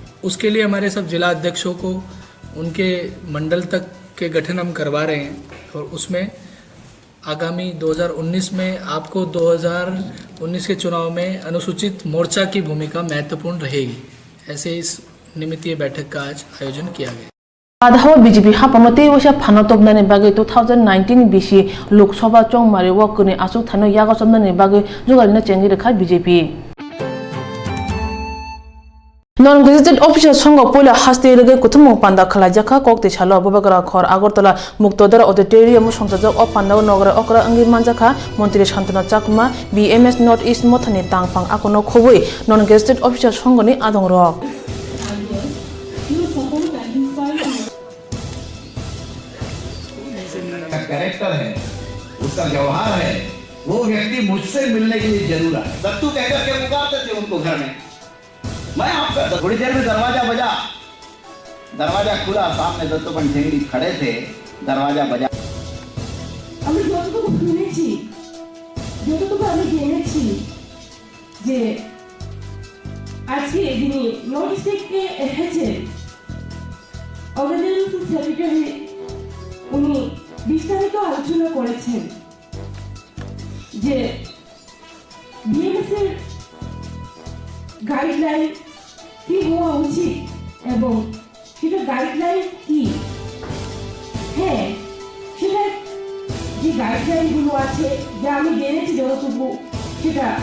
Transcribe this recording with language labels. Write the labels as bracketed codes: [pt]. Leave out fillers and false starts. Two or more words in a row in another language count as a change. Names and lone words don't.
[hi] उसके लिए हमारे सब जिला अध्यक्षों को उनके मंडल तक के गठन हम करवा रहे हैं और उसमें आगामी 2019 में आपको 2019 के चुनाव में अनुसूचित मोर्चा की भूमिका महत्वपूर्ण रहेगी। ऐसे इस निमित्त ये बैठक का आज आयोजन किया गया। [brx] आधाव BJP हापमते वसा फानतबनानि बागै 2019 बिसि लोकसभा चंगमारि वकनि आसुक थानो यागसमनानि बागै जुगालिना चेंगि रेखा BJP नन गेजेटेड ऑफिसर संग पयला हास्ते रगे कुथुमु पांदा खलाजाखा कोक्ते छालो बबगरा खर आगरतला मुक्तदर ऑडिटोरियम संसदक अ पांदाव नगर अकरा अंगि मानजाखा मंत्री शांतना चाकमा BMS नॉर्थ ईस्ट मथानि तांगफां आकोनो खबै नन गेजेटेड ऑफिसर संगनि आदं रक [hi] कैरेक्टर है उसका व्यवहार है वो व्यक्ति मुझसे मिलने के लिए जरूर आए। दत्तू कहकर के पुकारते थे उनको घर में मैं आपका थोड़ी देर में दरवाजा बजा दरवाजा खुला सामने दत्तोपन झेंगड़ी खड़े थे दरवाजा बजा [bn] আমি যতটুকু শুনেছি যতটুকু আমি জেনেছি যে আজকে যিনি নর্থ থেকে এসেছেন [en] organisation secretary [bn] উনি বিস্তারিত আলোচনা করেছেন যে বিএমএস এর গাইডলাইন কি হওয়া উচিত এবং সেটা গাইডলাইন কি হ্যাঁ সেটা যে গাইডলাইনগুলো আছে যা আমি জেনেছি যতটুকু সেটা